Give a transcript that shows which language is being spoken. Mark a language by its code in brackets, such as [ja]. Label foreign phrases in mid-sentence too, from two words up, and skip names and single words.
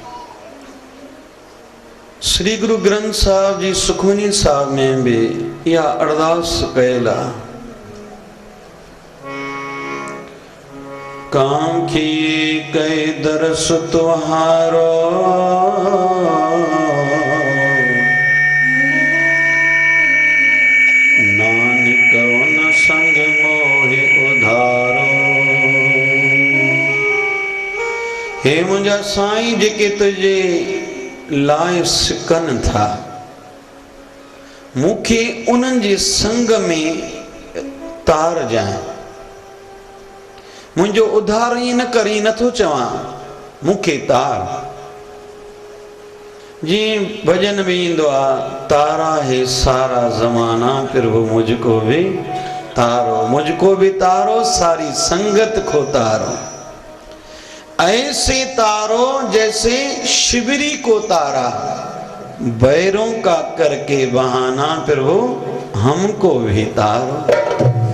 [sd] श्री गुरु ग्रंथ साहिब जी सुखमनी साहिब में भी इहा अरदास कयल आहे, [pa] कांखी कई दरस तुहारो नानक उन संग मोहि उधारो। [sd] हे मुंहिंजा साईं जेके तुझे लाइ सिकनि था, मूंखे उन्हनि जे संग में तार जाए। मुंहिंजो उधार ई न करी, नथो चवां मूंखे तार। जीअं भजन में ईंदो आहे, [hi] तारा है सारा ज़माना फिर वो मुझको भी तारो, मुझको भी तारो सारी संगत को तारो। ऐसे तारो जैसे शिवरी को तारा, बैरों का करके बहाना फिर वो हमको भी तारो।